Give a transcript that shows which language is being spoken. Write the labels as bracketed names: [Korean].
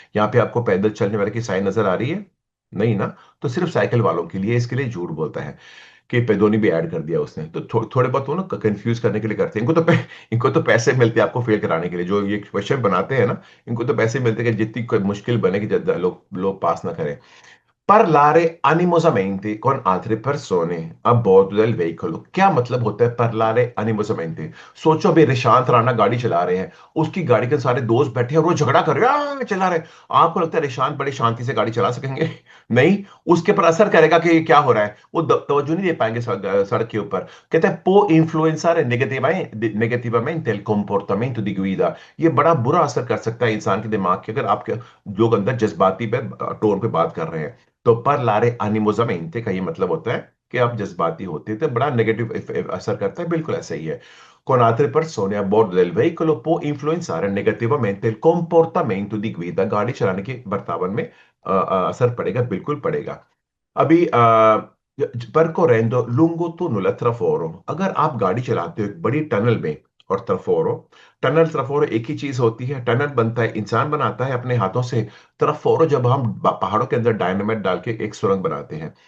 [Hindi] यहाँ पे आपको पैदल चलने वाले की साइन नजर आ रही है? नहीं ना। तो सिर्फ साइकिल वालों के लिए, इसके लिए झूठ बोलता है कि पेदोनी भी ऐड कर दिया उसने। तो थोड़े बहुत वो ना कंफ्यूज करने के लिए करते हैं। इनको तो पैसे मिलते हैं आपको फेल कराने के लिए, जो ये क्वेश्चन बनाते हैं ना, इनको तो पैसे मिलते हैं कि जितनी कोई मुश्किल बने कि लोग लोग पास ना करें। [Italian] Parlare animosamente con altre persone a bordo del veicolo, [Hindi] क्या मतलब होता है [Italian] parlare animosamente? [Hindi] सोचो अभी रिशांत राणा गाड़ी चला रहे हैं, उसकी गाड़ी के सारे दोस्त बैठे हैं और वो झगड़ा कर रहे हैं, चला रहे हैं। आपको लगता है रिशांत बड़ी शांति से गाड़ी चला सकेंगे? नहीं। उसके पर असर करेगा कि क्या हो रहा है, वो तवज्जो नहीं दे पाएंगे सड़क के ऊपर। कहते हैं [Italian] può influenzare negativamente il comportamento di guida, [Hindi] ये बड़ा बुरा असर कर सकता है इंसान के दिमाग के, अगर आपके लोग अंदर जज्बाती पे टोन पे बात कर रहे हैं। तो पर लारे एनिमोजमेंटे का ये मतलब होता है कि आप जज्बाती होते हैं, तो बड़ा नेगेटिव असर करता है, बिल्कुल ऐसा ही है। [Italian] Con altre persone a bordo del veicolo può influenzare negativamente il comportamento di guida, [Hindi] गाड़ी चलाने के बर्तावन में असर पड़ेगा, बिल्कुल पड़ेगा। अभी [Italian] percorrendo lungo tunnel traforo, [Hindi] अगर आप गाड़ी चलाते हो एक बड़ी टनल में, और ट्रफोरो, टनल ट्रफोरो एक ही चीज होती है। टनल बनता है इंसान बनाता है अपने हाथों से, ट्रफोरो जब हम पहाड़ों के अंदर डायनामाइट डाल के एक सुरंग बनाते हैं।